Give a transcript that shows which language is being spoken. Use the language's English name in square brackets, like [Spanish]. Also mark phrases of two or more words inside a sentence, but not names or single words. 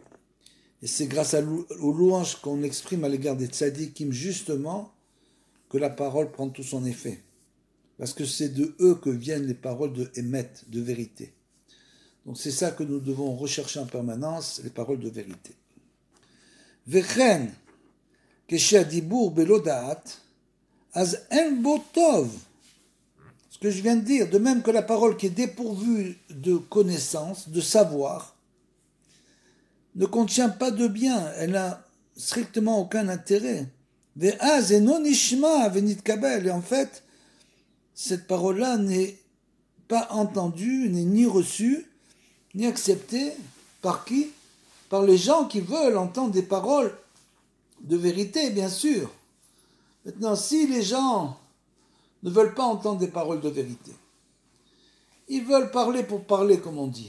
[French] Et c'est grâce aux louanges qu'on exprime à l'égard des tzadikim, justement, que la parole prend tout son effet. Parce que c'est de eux que viennent les paroles de Emet, de vérité. Donc c'est ça que nous devons rechercher en permanence, les paroles de vérité. [Hebrew] וכן, כשהדיבור בלא דעת, אז אין בו טוב. [French] Ce que je viens de dire, de même que la parole qui est dépourvue de connaissance, de savoir, ne contient pas de bien, elle n'a strictement aucun intérêt. [Hebrew] ואז אינו נשמע ונתקבל. [French] Et en fait, cette parole-là n'est pas entendue, n'est ni reçue, ni acceptée par qui ? Par les gens qui veulent entendre des paroles de vérité, bien sûr. Maintenant, si les gens ne veulent pas entendre des paroles de vérité, ils veulent parler pour parler, comme on dit.